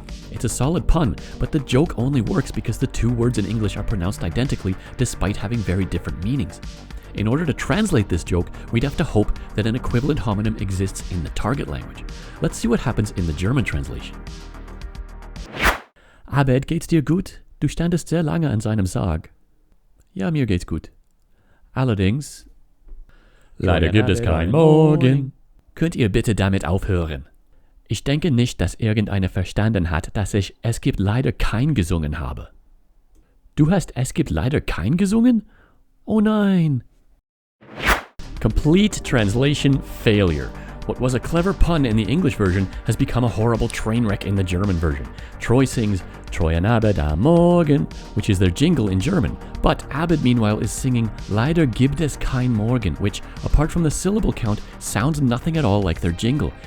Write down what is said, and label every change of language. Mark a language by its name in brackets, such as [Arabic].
[English] It's a solid pun, but the joke only works because the two words in English are pronounced identically despite having very different meanings. In order to translate this joke, we'd have to hope that an equivalent homonym exists in the target language. Let's see what happens in the German translation. [German] Abed, geht's dir gut? Du standest sehr lange an seinem Sarg. Ja, mir geht's gut. Allerdings, leider gibt es kein Morgen. Könnt ihr bitte damit aufhören? Ich denke nicht, dass irgendeiner verstanden hat, dass ich Es gibt leider kein gesungen habe. Du hast Es gibt leider kein gesungen? Oh nein. [English] Complete translation failure. What was a clever pun in the English version has become a horrible train wreck in the German version. Troy sings Troy and Abed am Morgen, which is their jingle in German. But Abed, meanwhile, is singing [German] Leider gibt es kein Morgen, [English] which, apart from the syllable count, sounds nothing at all like their jingle.